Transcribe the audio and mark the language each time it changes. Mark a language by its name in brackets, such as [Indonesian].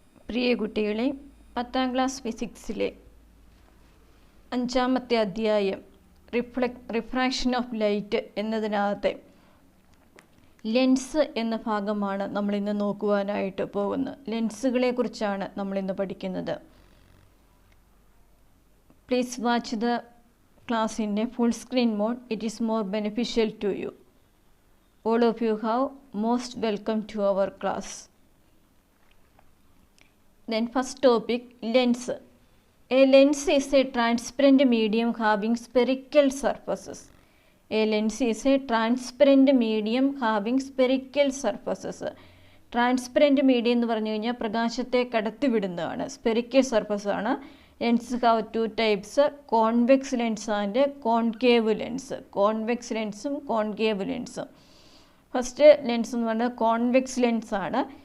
[Malayalam] പ്രിയ കുട്ടികളെ, 10ാം ക്ലാസ് ഫിസിക്സിലെ 5ാമത്തെ അധ്യായം refraction of light എന്നതിനകത്തെ lens എന്ന ഭാഗമാണ് നമ്മളിന്ന് നോക്കുവാനായിട്ട് പോകുന്നത്. ലെൻസുകളെ കുറിച്ചാണ് നമ്മളിന്ന് പഠിക്കുന്നത്. [English] Please watch the class in a full screen mode. It is more beneficial to you. All of you have most welcome to our class. Then first topic, lens. A lens is a transparent medium having spherical surfaces. A lens is a transparent medium having spherical surfaces. [Malayalam] Transparent medium എന്ന് പറഞ്ഞു കഴിഞ്ഞാൽ പ്രകാശത്തെ കടത്തിവിടുന്നതാണ്. Spherical surface ആണ്. [English] Lens have two types, convex lens and concave lens. [Malayalam] Convex ലെൻസും concave ലെൻസും. First lens എന്ന് പറഞ്ഞാൽ convex lens ആണ്.